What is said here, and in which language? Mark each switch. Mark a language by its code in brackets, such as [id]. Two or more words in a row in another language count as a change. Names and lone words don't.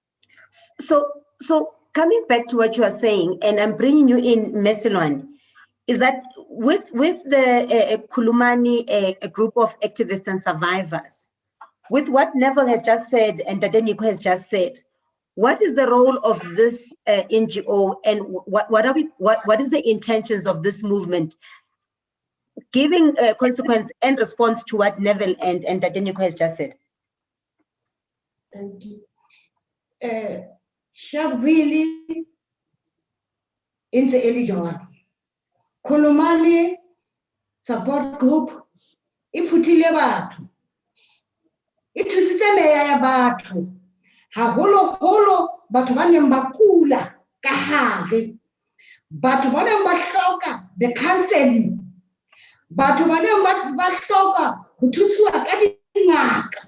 [en] So coming back to what you are saying, and I'm bringing you in, Mesilwane, is that with the Khulumani, a group of activists and survivors, with what Neville has just said and Tadeniko has just said, what is the role of this NGO, and what is the intentions of this movement, giving consequence and response to what Neville and Tadeniko has just said? Thank you. [st] Sharpeville [en] in the Elijah Khulumani support group [st] iphutile batho ithusitse meya ya batho haholo batho ba neng ba kula ka hare, batho ba neng ba hloka [en] the counseling, [st] batho ba neng ba hloka ho thusiwa ka dingaka.